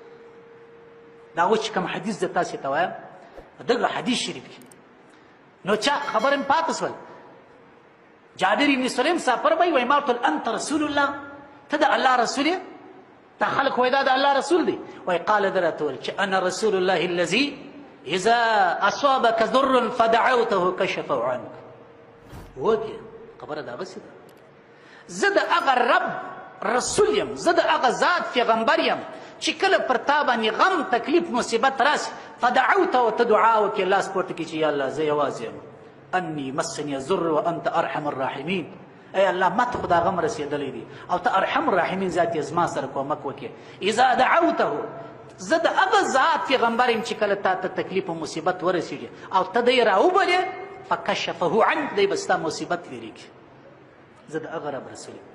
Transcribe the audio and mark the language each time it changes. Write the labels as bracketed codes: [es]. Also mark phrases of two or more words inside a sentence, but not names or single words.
[ps] دا اوس چې کوم حدیث زه تاسې ته وایم دغه حدیث شریف کې نو چا خبره مې پاته سول. جابر بن سلیم صاحب فرمایي وایي ما ورته ویل [ar] انت رسول الله، [ps] ته د الله رسول یې؟ دا خلک وایي دا د الله رسول دی. [ar] وایي قال [ps] ده راته ویل چې [ar] انا رسول الله الذي اذا اصابك ضر فدعوته كشفه عنك. [ps] وګوره خبره د هغسې ده، زه د هغه رب رسول یم، زه د هغه ذات پیغمبر یم چې کله پر تا باندې غم تکلیف مصیبت راسي فدعوته ورته دعا وکړې، لاس پورته کړي چې یا الله زه یوازې یم، [ar] انی مسنی الضر وانت ارحم الراحمین. [ps] ای الله ماته خو دا غم رسېدلی دی او ته [ar] ارحم الراحمین [ps] ذات یې زما سره کومک وکړې. [ar] اذا دعوته، [ps] زه د هغه ذات پیغمبر یم چې کله تا ته تکلیف و مصیبت ورسېږي او ته دی راوبلې [ar] فکشفه عنک، [ps] دی به ستا مصیبت لرې کړي. زه د هغه رب رسول یم.